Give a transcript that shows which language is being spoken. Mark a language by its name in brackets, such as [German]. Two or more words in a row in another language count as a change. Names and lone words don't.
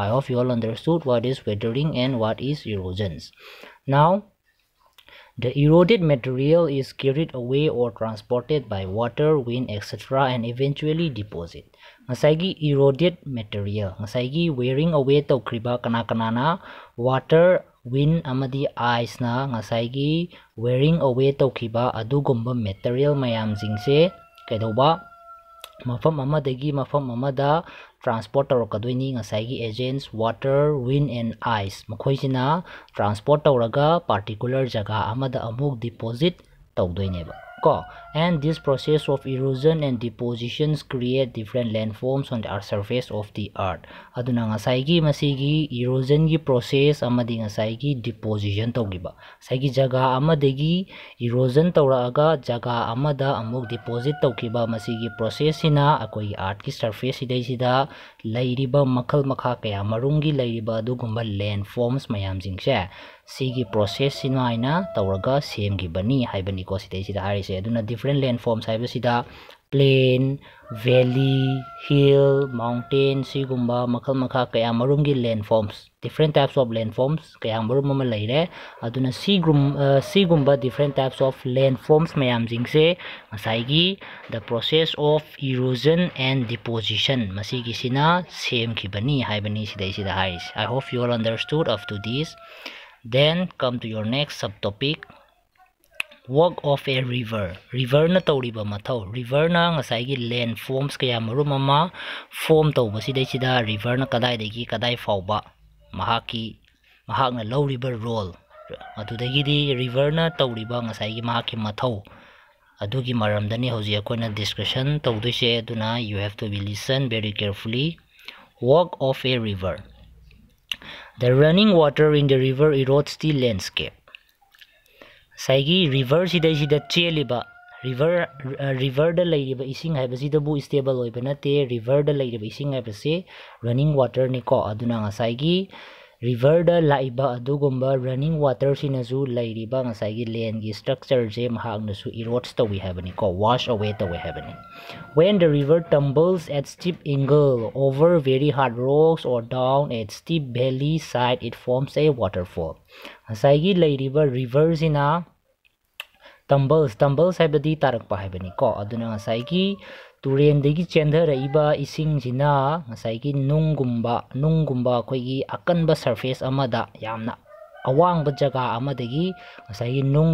[English] I hope you all understood what is weathering and what is erosions. Now the eroded material is carried away or transported by water, wind, etc. and eventually deposit. [Manipuri] Ngasai [English] eroded material [Manipuri] ngasai [English] wearing away [Manipuri] tokriba kana [English] water, wind, [Manipuri] amadi ice na ngasai [English] wearing away [Manipuri] tokhiba adugumba material mayam jingse kaidoba mafam amadagi mafam amada transport tawrakadoini ngasai [English] agents water, wind, and ice [Manipuri] makhoisina transport tawraga particular jaga amada amuk deposit tawdoineba ko. [English] And this process of erosion and depositions create different landforms on the surface of the earth. [Manipuri] Aduna ngasai masigi erosion gi process amadi ngasai deposition tawgiba saigi jaga amadagi erosion tawraga jaga amada amuk deposit tawkiba masigi process sina akoi earth ki surface sidai sida lairiba makal makha kaya marungi lairiba adugumba landforms mayam jingse sigi process sina aina tawraga semgi bani haibani ko sidai sida harise. Aduna [English] different landforms [Manipuri] haibasida [English] plain, valley, hill, mountain [Manipuri] sigumba makal makha kaya marungi landforms, [English] different types of landforms [Manipuri] kaya marum mama laire. Aduna sigumba [English] different types of landforms [Manipuri] mayam jingse ngasai [English] the process of erosion and deposition [Manipuri] masigi sina semgi bani haibani sidai sida haris. [English] I hope you all understood up to this. Then come to your next subtopic, walk of a river. [Manipuri] River na tawriba mathau river na ngasai landforms kaya marum ama form tawba sidai sida river na kadai dagi kadai fauba mahakna [English] low river roll [Manipuri] adudagi river na tawriba ngasai mahaki mathau adugi maramdani hoji akoina discussion tawdoise. [English] Aduna you have to be listen very carefully. Walk of a river. The running water in the river erodes the landscape. [Manipuri] Saigi river sidai sida cheliba river da lairiba ising haibasida bu stable oiba nate river da lairiba ising haibase [English] running water [Manipuri] ni ko. Aduna ngasai river da laiba adugumba [English] running water [Manipuri] sinazu lairiba ngasai land gi structure je mahakna su erodes tawi habani ko, wash away tawi habani. [English] When the river tumbles at steep angle over very hard rocks or down at steep valley side, it forms a waterfall. [Manipuri] Ngasai lairiba river sina tumbles haibadi tarakpa haibani ko aduna ngasai turendagi chendharaiba isingsina ngasai nunggumba akhoi akanba surface amada yamna awangba jaga amadagi ngasai nunggumba